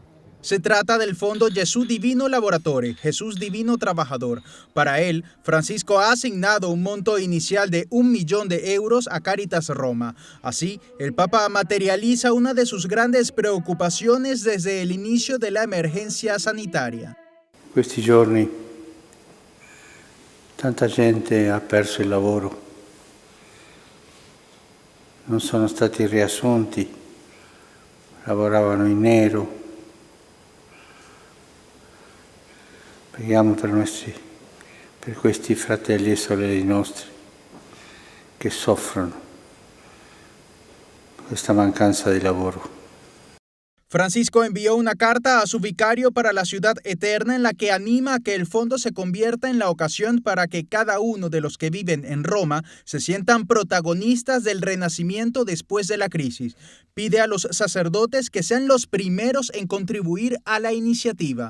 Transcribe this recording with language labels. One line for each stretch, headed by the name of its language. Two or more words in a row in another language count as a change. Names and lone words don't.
Spanish: Se trata del Fondo Jesús Divino Laboratore, Jesús Divino Trabajador. Para él, Francisco ha asignado un monto inicial de 1 millón de euros a Cáritas Roma. Así, el Papa materializa una de sus grandes preocupaciones desde el inicio de la emergencia sanitaria.
Italian: Questi giorni tanta gente ha perso il lavoro, non sono stati riassunti, lavoravano in nero. Preghiamo per questi fratelli e sorelle nostri che soffrono questa mancanza di lavoro.
Spanish: Francisco envió una carta a su vicario para la ciudad eterna en la que anima a que el fondo se convierta en la ocasión para que cada uno de los que viven en Roma se sientan protagonistas del renacimiento después de la crisis. Pide a los sacerdotes que sean los primeros en contribuir a la iniciativa.